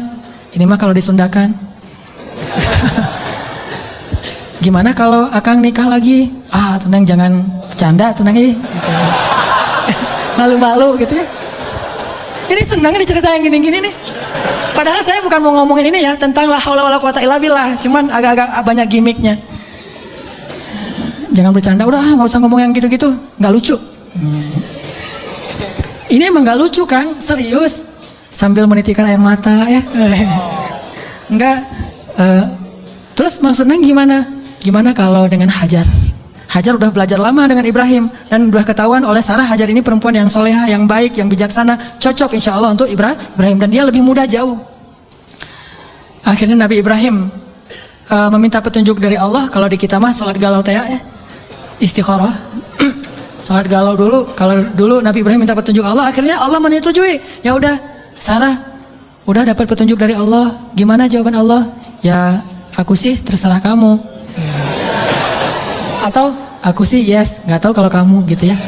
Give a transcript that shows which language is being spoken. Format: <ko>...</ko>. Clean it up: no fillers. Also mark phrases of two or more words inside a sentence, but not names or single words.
<id>Ini mah kalau disundakan. Gimana kalau Akang nikah lagi? Tuh neng jangan bercanda tuh neng gitu. Malu-malu gitu ya. Ini senang nih cerita yang gini-gini nih. Padahal saya bukan mau ngomongin ini ya, tentang</id> <ar>لا حول ولا قوة إلا بالله,</ar> <id>cuman agak-agak banyak gimmicknya. Jangan bercanda, udah gak usah ngomong yang gitu-gitu, gak lucu. Ini emang gak lucu kan, serius. Sambil menitikkan air mata ya. Enggak. Terus maksudnya gimana? Gimana kalau dengan Hajar? Hajar udah belajar lama dengan Ibrahim, dan udah ketahuan oleh Sarah Hajar ini perempuan yang soleha, yang baik, yang bijaksana, cocok</id> <ar>إن شاء الله</ar> <id>untuk Ibrahim, dan dia lebih muda jauh. Akhirnya Nabi Ibrahim meminta petunjuk dari Allah. Kalau di kita mah sholat galau teh ya, istikharah. Sholat galau dulu. Kalau dulu Nabi Ibrahim minta petunjuk Allah, akhirnya Allah menyetujui. Ya udah, Sarah udah dapat petunjuk dari Allah. Gimana jawaban Allah? Ya aku sih terserah kamu. Atau aku sih yes, nggak tahu kalau kamu gitu ya.</id>